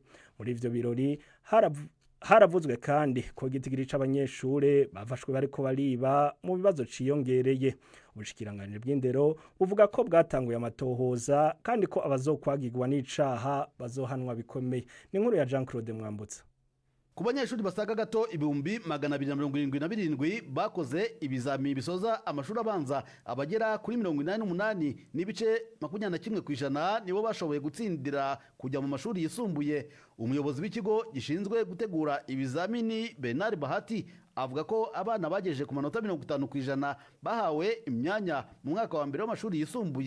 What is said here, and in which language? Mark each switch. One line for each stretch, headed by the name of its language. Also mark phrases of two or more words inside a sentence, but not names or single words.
Rundi: Muri ivyo birori haravuzwe kandi ko igitigiri c'abanyeshure bafashwe bariko bariba mu bibazo ciyongereye. Ubushikiranganje bw'indero buvuga ko bwatanguye amatohoza kandi ko abazokwagirwa n'icaha bazohanwa bikomeye. Ni inkuru ya Jean Claude Mwambutsa.
Kinyarwanda: Ku banyeshuri basaga gato 277 bakoze ibizamini bisoza amashuri abanza abagera kuri 88 n'ibice 21% nibo bashoboye gutsindira kujya mu mashuri yisumbuye. Umuyobozi w'ikigo gishinzwe gutegura ibizamini Bernard Bahati avuga ko abana bagejeje ku manota 50% bahawe imyanya mu mwaka wa mbere w'amashuri yisumbuye.